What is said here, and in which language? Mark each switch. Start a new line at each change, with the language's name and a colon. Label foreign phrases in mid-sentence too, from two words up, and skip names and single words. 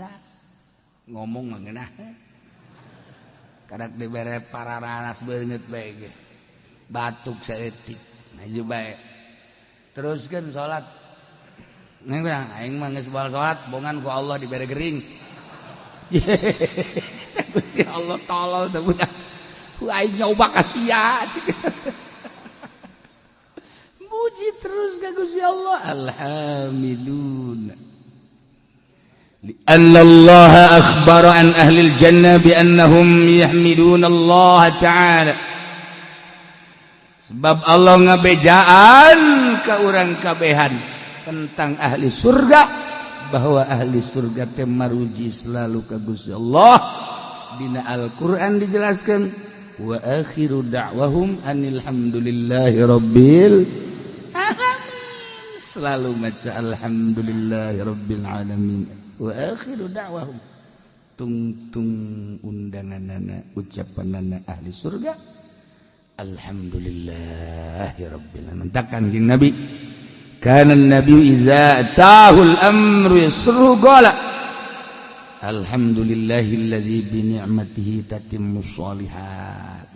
Sundanese: Ngomong mah ngeunah kadak dibere pararanas beungeut bae ge batuk saeutik maju bae teruskeun salat neng bilang aing mah geus baal salat bongan ku Allah dibere gering Gusti Allah tolol teh budak ku aing nyoba ka sia muji terus ka Gusti Allah alhamdulillah.
Arabic: لأن الله أخبر عن أهل الجنة بأنهم يحمدون الله تعالى.
Sundanese: Sebab Allah ngabejaan ka urang kabehan tentang ahli surga bahwa ahli surga teh maruji selalu ka Gusti Allah. Dina Al-Qur'an dijelaskan
Arabic: وآخر دعواهم أن الحمد لله رب العالمين.
Sundanese: Selalu maca
Arabic: الحمد لله رب العالمين. وآخر دعواهم
Sundanese: tung undanganana ucapanana ahli surga
Arabic: الحمد لله رب العالمين.
Sundanese: Takkan jeung Nabi kana nabi
Arabic: إذا أتاه الأمر يسره قال الحمد لله الذي بنعمته تتم الصالحات.